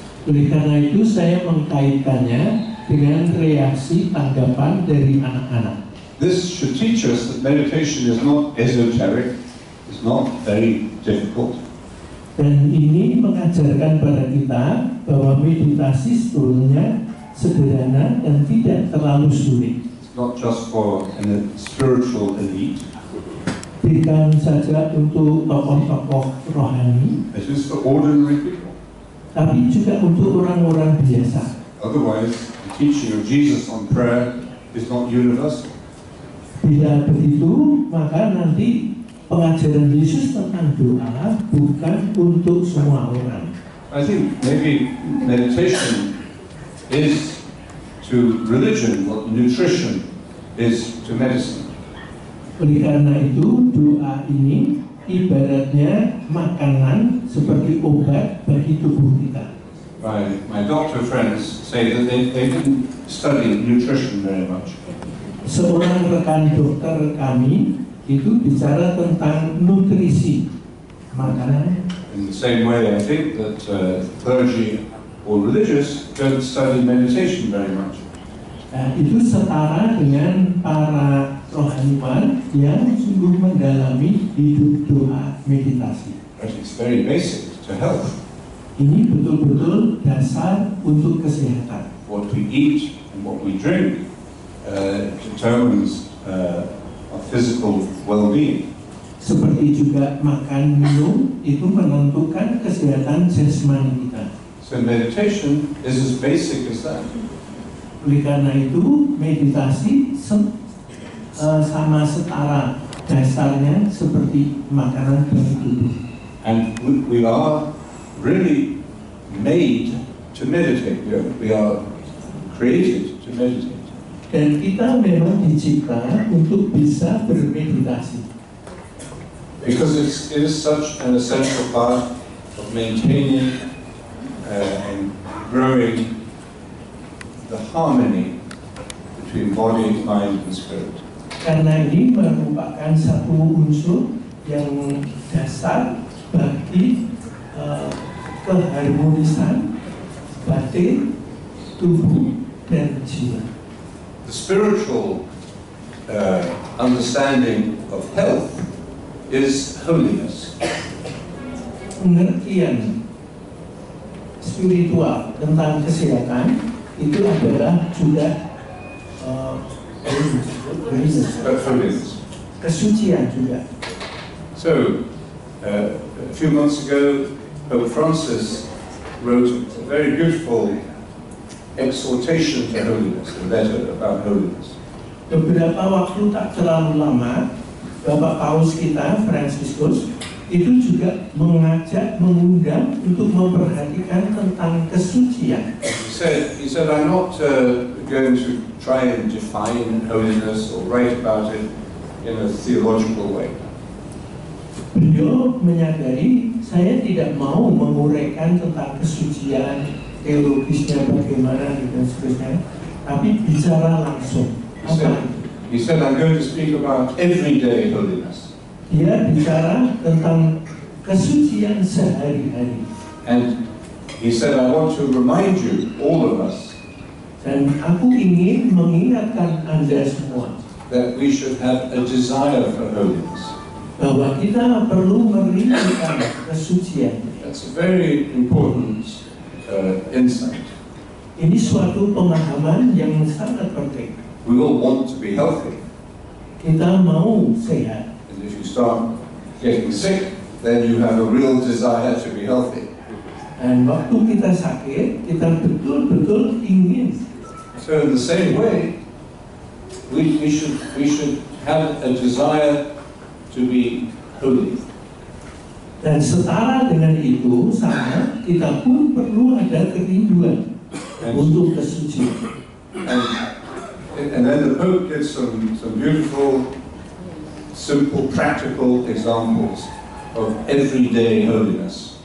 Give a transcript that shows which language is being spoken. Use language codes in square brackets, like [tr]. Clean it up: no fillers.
[id] Oleh karena itu saya mengkaitkannya dengan reaksi tanggapan dari anak-anak. [en] This should teach us that meditation is not esoteric, it's not very difficult. [id] Dan ini mengajarkan pada kita bahwa meditasi sebetulnya sederhana dan tidak terlalu sulit. [en] It's not just for a spiritual elite. [id] Bukan saja untuk tokoh-tokoh rohani, [en] It is for ordinary people. [id] tapi juga untuk orang-orang biasa. [en] Otherwise, the teaching of Jesus on prayer is not universal. [id] Bila begitu, maka nanti pengajaran Yesus tentang doa bukan untuk semua orang. [en] I think maybe meditation is to religion what nutrition is to medicine. [id] Oleh karena itu, doa ini ibaratnya makanan seperti obat bagi tubuh kita. [en] My doctor friends say that they didn't study nutrition very much. [id] Seorang rekan dokter kami itu bicara tentang nutrisi makanan. [en] In the same way, I think that clergy or religious don't study meditation very much. [id] Nah, itu setara dengan para rohaniwan yang sungguh mendalami hidup doa meditasi. [en] But it's very basic to health. [id] Ini betul-betul dasar untuk kesehatan. [en] What we eat and what we drink determines our physical well-being. [id] Seperti juga makan minum itu menentukan kesehatan jasmani kita. [en] So meditation is as basic as that. [id] Oleh karena itu meditasi sama setara dasarnya seperti makanan bagi tubuh. [en] And we are really made to meditate. We are created to meditate. [id] Dan kita memang dicipta untuk bisa bermeditasi. [en] Because it is such an essential part of maintaining and growing the harmony between body, mind, and spirit. [id] Karena ini merupakan satu unsur yang dasar bagi keharmonisan batin, tubuh, dan jiwa. [en] The spiritual understanding of health is holiness. [id] Pengertian spiritual tentang kesehatan itu adalah juga [en] Holiness. [id] kesucian juga. [en] So, a few months ago, Pope Francis wrote a very beautiful exhortation to holiness, a letter about holiness. [id] Beberapa waktu tak terlalu lama, Bapak Paus kita, Fransiskus, itu juga mengundang untuk memperhatikan tentang kesucian. [en] He said, I'm not going to try and define holiness or write about it in a theological way. [id] Beliau menyadari saya tidak mau menguraikan tentang kesucian, teologisnya bagaimana dan seterusnya, tapi bicara langsung. [en] He said, I'm going to speak about everyday holiness. [id] Dia bicara tentang kesucian sehari-hari. [en] And he said, I want to remind you, all of us, [id] Dan aku ingin mengingatkan Anda semua [en] that we should have a desire for holiness. [id] bahwa kita perlu merindukan kesucian. [en] That's a very important insight. [id] Ini suatu pemahaman yang sangat penting. [en] We all want to be healthy. [id] Kita mau sehat. [en] And if you start getting sick, then you have a real desire to be healthy. [id] Dan waktu kita sakit, kita betul-betul ingin. [en] So in the same way, we should have a desire to be holy. [id] Dan setara dengan itu, sama, kita pun perlu ada kerinduan untuk kesucian. [en] And then the Pope gives some beautiful, simple, practical examples of everyday holiness.